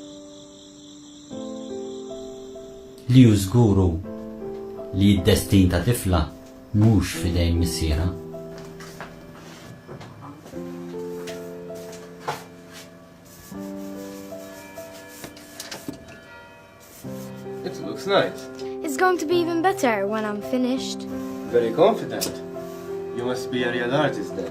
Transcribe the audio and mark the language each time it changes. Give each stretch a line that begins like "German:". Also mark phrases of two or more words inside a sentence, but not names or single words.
Maltese: Li hu żguru li d-destin ta' tifla mhux f'idejn missiera.
English: It looks nice. It's going to be even better when I'm finished. Very confident. You must be a real artist then.